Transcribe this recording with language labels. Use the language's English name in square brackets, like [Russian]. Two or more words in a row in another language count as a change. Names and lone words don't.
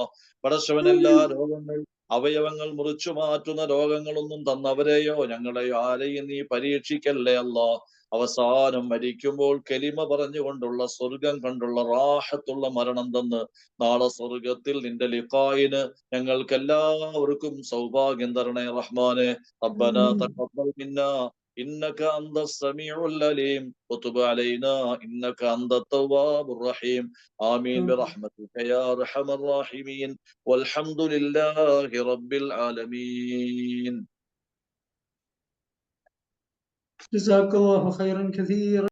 [Malayalam] പടച്ചവൻ, എല്ലാ രോഗങ്ങൾ, അവയവങ്ങൾ മുറിച്ചു മാറ്റുന്ന രോഗങ്ങളൊന്നും തന്നവരെയോ ഞങ്ങളെയോ ആരെയും നീ പരീക്ഷിക്കല്ലേ അല്ലാഹ്. അവസാനം മരിക്കുമ്പോൾ കലിമ പറഞ്ഞുകൊണ്ടുള്ള സ്വർഗം കണ്ടുള്ള റാഹത്തുള്ള മരണം തന്ന് നാളെ സ്വർഗത്തിൽ നിന്റെ ലിഖായിന് ഞങ്ങൾക്ക് എല്ലാവർക്കും സൗഭാഗ്യം തരണേ റഹ്മാനെ. [Arabic] ربنا تقبل منا إنك أنت السميع العليم وتب علينا إنك أنت التواب الرحيم. آمين برحمتك يا أرحم الراحمين والحمد لله رب العالمين. جزاك الله خيرا كثيرا.